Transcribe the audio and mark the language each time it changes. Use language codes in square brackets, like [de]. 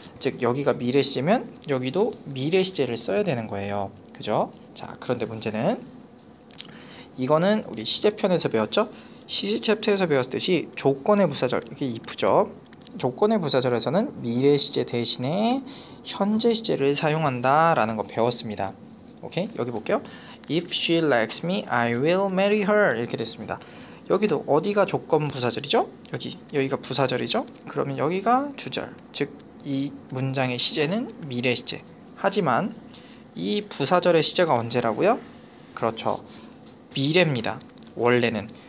[ko] 즉 여기가 미래 시제면 여기도 미래 시제를 써야 되는 거예요. 그죠? 자, 그런데 문제는 이거는 우리 시제편에서 배웠죠? 시제 챕터에서 배웠듯이 조건의 부사절, 이게 if죠. 조건의 부사절에서는 미래 시제 대신에 현재 시제를 사용한다 라는 거 배웠습니다. 오케이? 여기 볼게요. [en] If she likes me, I will marry her. [ko] 이렇게 됐습니다. 여기도 어디가 조건 부사절이죠? 여기가 부사절이죠? 그러면 여기가 주절, 즉 이 문장의 시제는 미래 시제. 하지만 이 부사절의 시제가 언제라고요? 그렇죠. 미래입니다. 원래는.